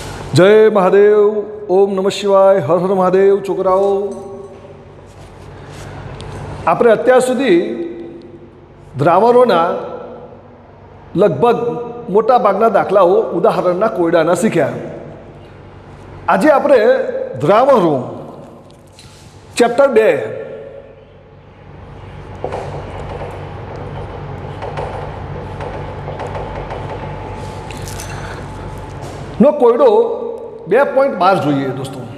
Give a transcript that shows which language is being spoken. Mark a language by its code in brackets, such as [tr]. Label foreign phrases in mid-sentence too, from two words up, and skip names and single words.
[hi] जय महादेव, ओम नमः शिवाय, हर हर महादेव। [gu] छोकराओ, આપણે અત્યાર સુધી દ્રાવણોના લગભગ મોટા ભાગના દાખલાઓ ઉદાહરણના કોયડાના શીખ્યા। આજે આપણે દ્રાવણો ચેપ્ટર 2 નો કોયડો 2.12 જોઈએ દોસ્તો।